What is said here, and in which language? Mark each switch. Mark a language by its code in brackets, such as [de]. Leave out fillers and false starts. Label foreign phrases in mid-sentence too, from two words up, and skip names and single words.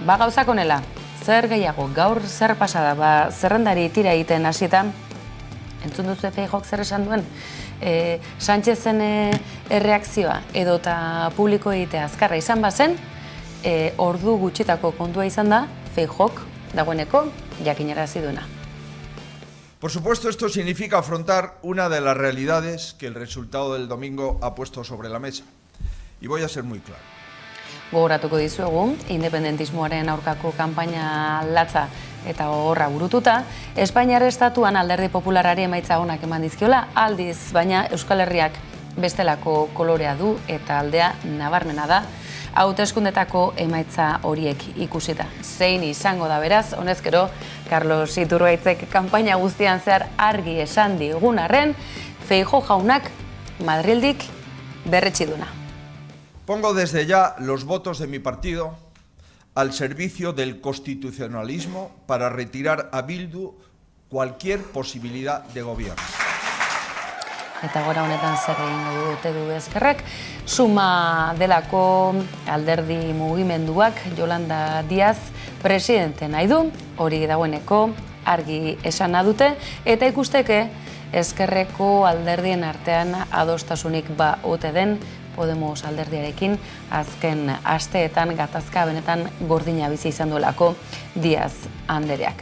[eu] Gauzak honela, zer gehiago, gaur zer pasada, zerrendari tira egiten hasietan, entzun duzu Feijóok zer esan duen? Sánchezen erreakzioa edota publiko egitea azkarra izan bazen, ordu gutxitako kontua izan da, Feijóok dagoeneko jakinarazi duena. [es] Por supuesto, esto significa afrontar una de las realidades que el resultado del domingo ha puesto sobre la mesa. Y voy a ser muy claro. [eu] Gogoratuko dizuegu, independentismoaren aurkako kanpaina latza eta gogorra burututa, Espainiar estatuan Alderdi Popularrari emaitza onak eman dizkiola, aldiz, baina Euskal Herriak bestelako kolorea du eta aldea nabarmena da, hauteskundetako emaitza horiek ikusita. Zein izango da beraz, honezkero, Carlos Iturbaitzek kanpaina guztian zehar argi esan digun arren, Feijóo jaunak Madrildik berretsi duna. [es] Pongo desde ya los votos de mi partido al servicio del constitucionalismo para retirar a Bildu cualquier posibilidad de gobierno. [eu] Eta gora honetan zer egingo dute du Ezkerrak, Suma delako alderdi mugimenduak Yolanda Díaz presidente nahi du, hori dagoeneko argi esana dute, eta ikusteke Ezkerreko alderdien artean adostasunik ote den Podemos alderdiarekin azken asteetan gatazka benetan gordina bizi izan duelako Díaz andereak.